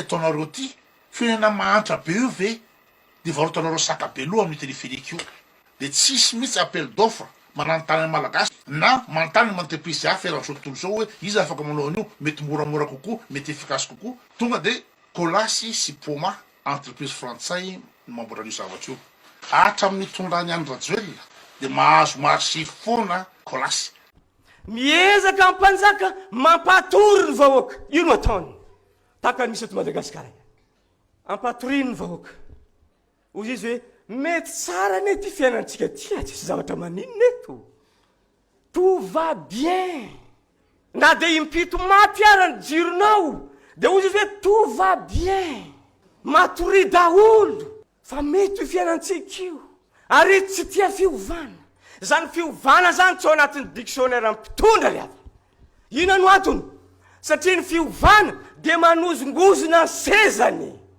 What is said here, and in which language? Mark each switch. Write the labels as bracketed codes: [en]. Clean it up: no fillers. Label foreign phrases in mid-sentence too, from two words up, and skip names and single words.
[mg] ataonareo ty firenena mahantra be io ve dia varotanareo sakabeloha amin'ny téléphérique io dia tsisy mihitsy [fr] appel d'offre [mg] mananontany ny malagasy na manontany ny entreprise hafa eran'izao tontolo zao hoe izy afaka manao an'io mety moramora kokoa mety efficace kokoa tonga dia kolasy sy poma entreprise frantsay mamboatra an'io zavatra io hatramin'ny tondrany André Rajoelina dia mahazo marché foana kolasy miezaka mpanjaka mampatory ny vahoaka io no ataony taka misy eto Madagasikara ampatoriny ny vahoaka ozy izy hoe mety tsara ne ty fiainantsika ty tsisy zavatra maninona eto [fr] tout va bien [mg] na dia impito maty arany jironao dia ozy izy hoe [fr] tout va bien [mg] matory daholo fa mety io fiainantsika io ary tsy tia fiovana zany fiovana zany tsy ao anatin'ny dictionnaire mpitondra le avy ina no antony satria ny fiovana dia manozongozona ny sezany